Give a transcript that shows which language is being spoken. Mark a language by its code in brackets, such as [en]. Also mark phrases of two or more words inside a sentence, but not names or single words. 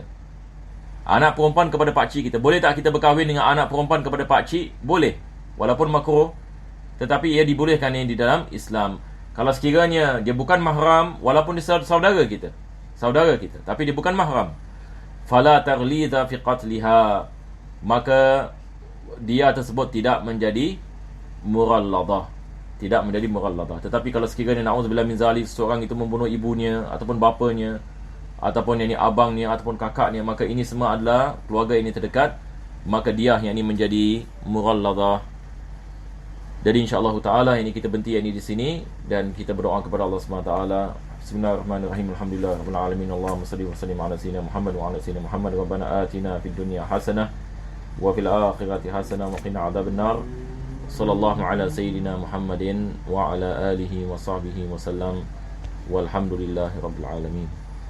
[ms] Anak perempuan kepada pakcik kita. Boleh tak kita berkahwin dengan anak perempuan kepada pakcik? Boleh. Walaupun makruh, tetapi ia dibolehkan di dalam Islam. Kalau sekiranya dia bukan mahram, walaupun dia saudara kita, tapi dia bukan mahram, [ar] فلا تغليظ في قتلها, [ms] maka dia tersebut tidak menjadi mughalladhah. Tetapi kalau sekiranya [ar] نعوذ بالله من ذلك, [ms] seorang itu membunuh ibunya, ataupun bapanya, ataupun abangnya, ataupun kakaknya, maka ini semua adalah keluarga ini terdekat, maka dia yang ini menjadi mughalladhah. Jadi [ar] إن شاء الله تعالى [ms] ini kita berhenti di sini, dan kita berdoa kepada Allah [ar] سبحانه وتعالى. بسم الله الرحمن الرحيم. الحمد لله رب العالمين. اللهم صل وسلم على سيدنا محمد وعلى سيدنا محمد. ربنا آتنا في الدنيا حسنة وفي الآخرة حسنة وقنا عذاب النار. صلى الله على سيدنا محمد وعلى آله وصحبه وسلم. والحمد لله رب العالمين.